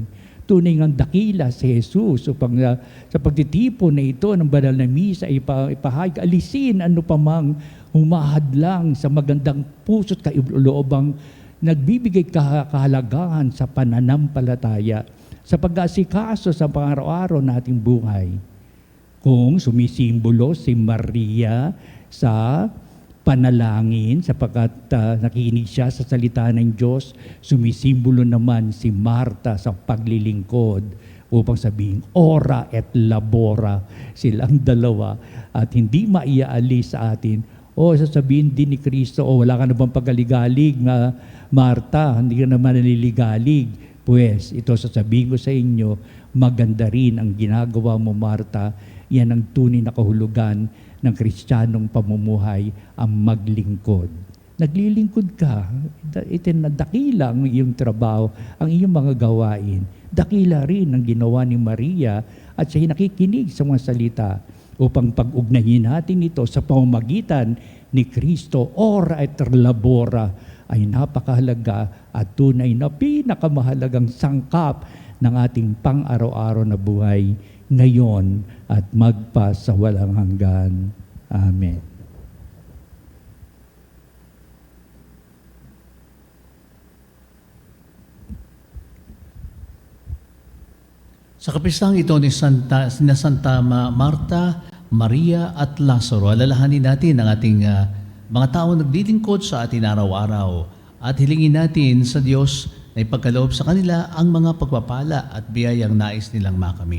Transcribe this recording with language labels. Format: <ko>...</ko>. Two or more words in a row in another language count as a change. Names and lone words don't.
<tl>Tunay ngang dakila si Jesus upang sa pagtitipon na ito ng banal na misa ipahayag, alisin ano pa mang humahadlang sa magandang puso't kailoobang nagbibigay kahalagahan sa pananampalataya, sa pag-asikaso sa pang-araw-araw nating buhay. Kung sumisimbolo si Maria sa panalangin, sapagkat nakikinig siya sa salita ng Diyos, sumisimbolo naman si Marta sa paglilingkod upang sabihin,</tl> <la>ora et labora,</la> <tl>silang dalawa, at hindi maiaalis sa atin. Sasabihin din ni Kristo, wala ka na bang pagkaligalig nga Marta, hindi ka naman naliligalig. Pues, ito sasabihin ko sa inyo, maganda rin ang ginagawa mo, Marta. Yan ang tunay na kahulugan ng Kristiyanong pamumuhay, ang maglingkod. Naglilingkod ka, dakila ang iyong trabaho, ang iyong mga gawain. Dakila rin ang ginawa ni Maria at siya nakikinig sa mga salita upang pag-ugnayin natin ito sa pamamagitan ni Kristo,</tl> <la>ora et labora,</la> <tl>ay napakahalaga at tunay na pinakamahalagang sangkap ng ating pang-araw-araw na buhay ngayon at magpa sa walang hanggan. Amen. Sa kapistang ito ni Santa Marta, Maria at Lazaro, alalahanin natin ang ating mga taong naglilingkod sa atin araw-araw at hilingin natin sa Diyos na ipagkaloob sa kanila ang mga pagpapala at biyayang nais nilang makamit.</tl>